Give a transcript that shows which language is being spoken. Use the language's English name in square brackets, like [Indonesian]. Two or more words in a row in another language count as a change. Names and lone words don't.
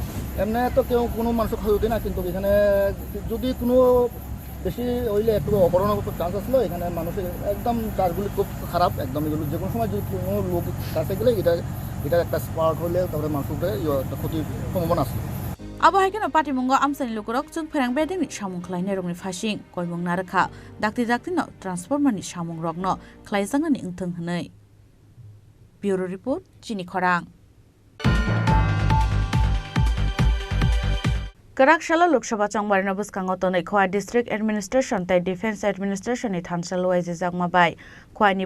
[Bangla] এমনি তো কেউ কোনো মানুষের ক্ষয়ক্ষতি না, কিন্তু এখানে যদি কোনো বেশি হইলে একটু অপহরণের চান্স আসলো। এখানে মানুষের একদম চার্জগুলি খুব খারাপ, একদম এগুলো যে কোনো সময় যদি কোনো লোক কাছে গেলে এটা একটা স্পার্ক হলে তারপরে মানুষের একটা ক্ষতির সম্ভাবনা আছে। [Kok Borok] Abahaikan Patimungo Amsani Lukurok Chung Perang Beding Shamung Klein Rong Fashing, Koimung Naraka, Dakti no, Transformer ni Shamung Rogno, Klaizangan Ingtung Hanoi. [English] Bureau Report, [Kok Borok] Chini Khorang. Karakshalo Lok Sabha Changbar Nabus Kangoton Khoi [English] District Administration [Kok Borok] tai [English] Defense Administration [Kok Borok] ni Thansalo Waize Jagmabai Khoi ni